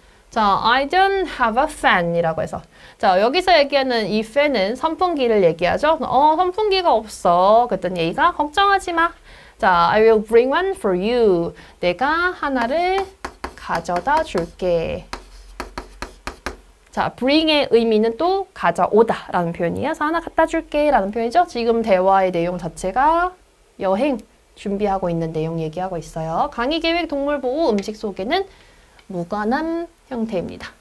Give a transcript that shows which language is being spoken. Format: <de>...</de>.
<en>자, I don't have a fan</en> <ko>이라고 해서. 자, 여기서 얘기하는 이 fan은 선풍기를 얘기하죠. 선풍기가 없어. 그랬더니 A가 걱정하지 마.</ko> <en>자, I will bring one for you.</en> <ko>내가 하나를 가져다 줄게. 자, bring의 의미는 또 가져오다 라는 표현이에요. 그래서 하나 갖다 줄게 라는 표현이죠. 지금 대화의 내용 자체가 여행 준비하고 있는 내용 얘기하고 있어요. 강의 계획, 동물 보호, 음식 소개는 무관한 형태입니다.</ko>